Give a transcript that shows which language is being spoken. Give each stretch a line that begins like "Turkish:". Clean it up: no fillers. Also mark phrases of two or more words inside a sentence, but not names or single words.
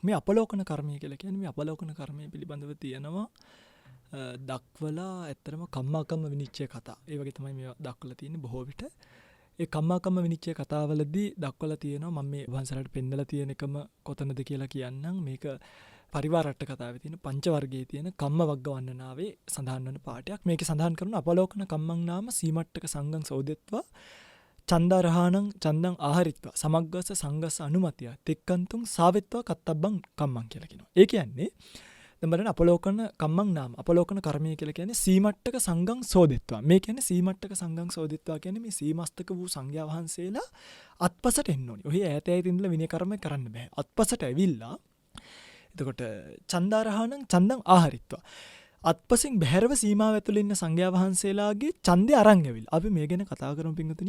Sinhala: මේ අපලෝකන කර්මය කියලා කියන්නේ මේ අපලෝකන කර්මය පිළිබඳව තියෙනවා දක්වලා ඇත්තටම කම්මාකම්ම විනිශ්චය කතා. ඒ වගේ තමයි මේවා දක්වලා තියෙන්නේ බොහෝ විට. ඒ කම්මාකම්ම විනිශ්චය කතාවලදී දක්වලා තියෙනවා මම මේ වංශලට පෙන්නලා තියෙන එකම කොතනද කියලා කියන්නම්. මේක පරිවාරට්ට කතාවේ තියෙන පංච වර්ගයේ තියෙන කම්ම වග්ග වන්නනාවේ සඳහන් වන පාඩයක්. මේකේ සඳහන් කරන
Pali: අපලෝකන කම්මං නාම සීමට්ටක සංඝං සෝදෙත්වා චන්දරහාණං චන්දං ආහරිත්වා සමග්ගස සංගස අනුමතිය තෙක්කන්තුං සාවෙත්වා කත්තබ්බං කම්මං
Sinhala: කියලා කියනවා. ඒ කියන්නේ දැන් බලන්න
Pali: අපලෝකන කම්මං නාම
Sinhala: අපලෝකන කර්මය කියලා කියන්නේ
Pali: සීමට්ටක සංඝං සෝදෙත්වා.
Sinhala: මේ කියන්නේ
Pali: සීමට්ටක සංඝං සෝදෙත්වා
Sinhala: කියන්නේ මේ සීමස්තක වූ සංඝයා වහන්සේලා අත්පසට එන්න ඕනි. ඔහි ඈත ඈත ඉඳලා විනය කර්ම කරන්න බෑ. අත්පසට ඇවිල්ලා එතකොට
Pali: චන්දාරහාණං චන්දං ආහරිත්වා
Sinhala: අත්පසින් බැහැරව සීමාව ඇතුළේ ඉන්න සංඝයා වහන්සේලාගේ ඡන්දය අරන් ඇවිල්ලා අපි මේ ගැන කතා කරමු පින්වතුනි.